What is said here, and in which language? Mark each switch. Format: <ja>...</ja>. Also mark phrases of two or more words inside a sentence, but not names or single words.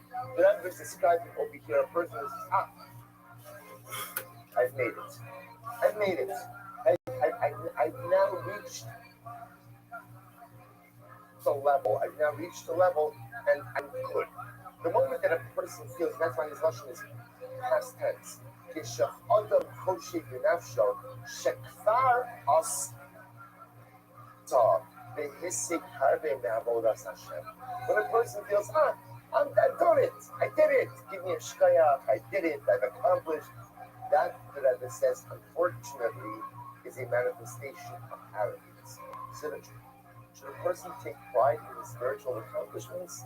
<en>The Rebbe is describing over here a person who says, I've made it. I've made it. I've now reached the level. I've now reached the level, and I'm good. The moment that a person feels, that's why his lashon is past tense.</en> <he>אדם חושב בנפשו שכבר עשה בהיסח הרבה מעבודת השם.</he> <en>When a person feels, I've done it. I did it. Give me a shkayach. I did it. I've accomplished. That, the Rebbe says, unfortunately, is a manifestation of arrogance. So should a person take pride in his spiritual accomplishments?</en>